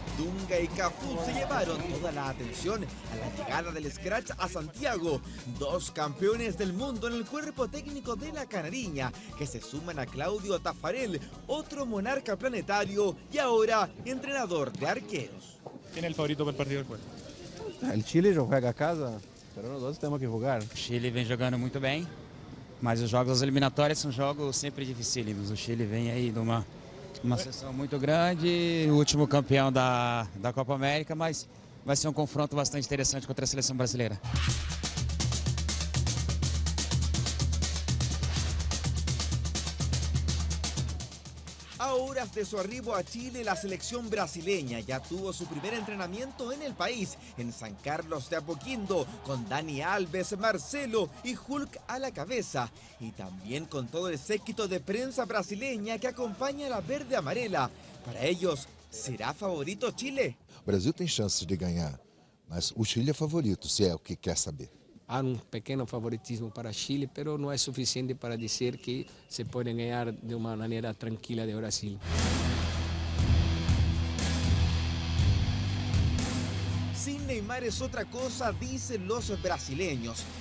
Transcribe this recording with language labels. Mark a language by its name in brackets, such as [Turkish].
[Spanish] Dunga y Cafú se llevaron toda la atención a la llegada del Scratch a Santiago. Dos campeones del mundo en el cuerpo técnico de la Canariña, que se suman a Claudio Tafarel, otro monarca planetario y ahora entrenador de arqueros. ¿Quién es el favorito para el partido del jueves? [Portuguese] O Chile já joga a casa, pero nós outros temos que jogar. O Chile vem jogando muito bem, mas os jogos eliminatórios são jogos sempre dificílimos. O Chile vem aí de uma sessão muito grande, o último campeão da Copa América, mas vai ser um confronto bastante interessante contra a seleção brasileira. [Spanish] A horas de su arribo a Chile, la selección brasileña ya tuvo su primer entrenamiento en el país, en San Carlos de Apoquindo, con Dani Alves, Marcelo y Hulk a la cabeza. Y también con todo el séquito de prensa brasileña que acompaña a la verde amarela. Para ellos, ¿será favorito Chile? [Portuguese] Brasil tem chances de ganhar, mas o Chile é favorito, se é o que quer saber. Há pequeno favoritismo [Spanish] para Chile, pero no es suficiente para decir que se puede ganar de una manera tranquila de Brasil. Sin Neymar es otra cosa, dicen los brasileños.